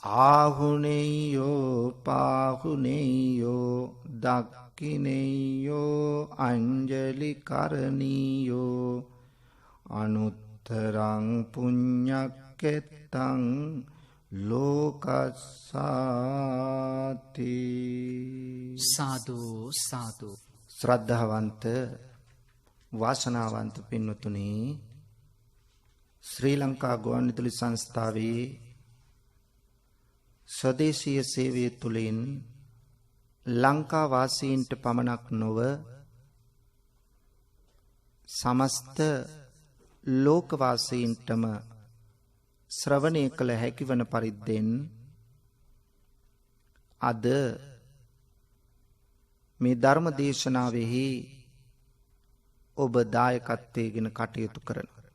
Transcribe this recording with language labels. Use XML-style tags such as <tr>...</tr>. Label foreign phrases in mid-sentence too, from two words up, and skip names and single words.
<pi>ආහුනේයෝ පාහුනේයෝ දක්ඛිනේයෝ අංජලි කරණීයෝ අනුත්තරං පුඤ්ඤක්කෙත්තං ලෝකස්සාති.</pi> <si>සාදු සාදු. ශ්‍රද්ධාවන්ත වාසනාවන්ත පින්වතුනි, ශ්‍රී ලංකා ගුවන්විදුලි සංස්ථාවේ ස්වදේශීය සේවය තුළින් ලංකා වාසීන්ට පමණක් නොව සමස්ත ලෝකවාසීන්ටම ශ්‍රවණය කළ හැකිවන පරිද්දෙන් අද මේ ධර්ම දේශනාවෙහි ඔබ දායකත්වයෙන් කටයුතු කරන.</si>